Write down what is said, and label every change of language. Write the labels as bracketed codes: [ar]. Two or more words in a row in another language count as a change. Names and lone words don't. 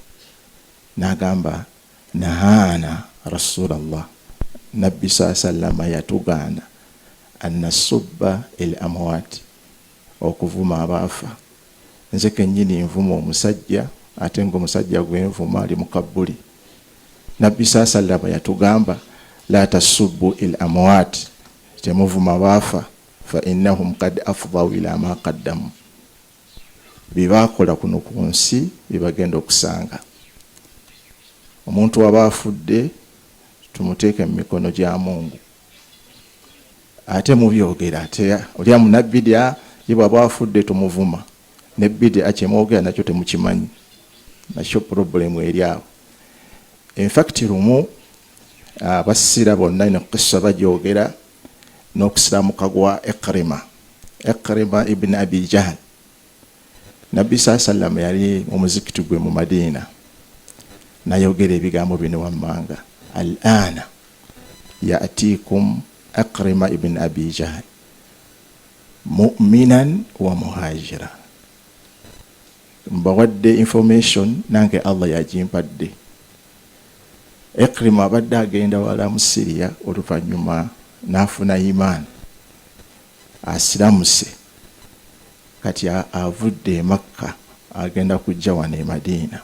[lg] N'agamba [ar] نهانا رسول الله, [lg] Nabbi sallama yatugaana [ar] أن نسب الأموات, [lg] okuvuma abaafa. Nze kennyini nvuma omusajja, ate ng'omusajja gwenvuma ali mu kabbuli. Nabbi sallama yatugamba [ar] لا تسبوا الأموات, [lg] temuvuma abaafa, [ar] فإنهم قد أفضوا إلى ما قدموا. [lg] Bibaakola kuno ku nsi bibagenda okusanga. Omuntu waba afudde tumuteeke mu mikono gya Mungu. Ate mubyogera ate olya munabbidia ye bw'aba afudde tumuvuma. Nebbidia kyemwogera nakyo temukimanyi. Nakyo problemu eri awo. [en] In fact [lg] lumu abasira bonna ino kissa bagyogera n'okusiramuka gwa Ikrima ibn Abi Jahl. Nabbi sallam yali omuzikiti gwe mu Madina. Nayogera ebigambo bino wammanga. [ar] الآن يأتيكم عكرمة بن أبي جهل مؤمنا ومهاجرا. [lg] Mbawadde information nange Allah yagimpadde. Ikrima abadde agenda wala mu Syria oluvannyuma n'afuna iman. Asiramuse. Kati avudde e Makka agenda kujja wano e Madina.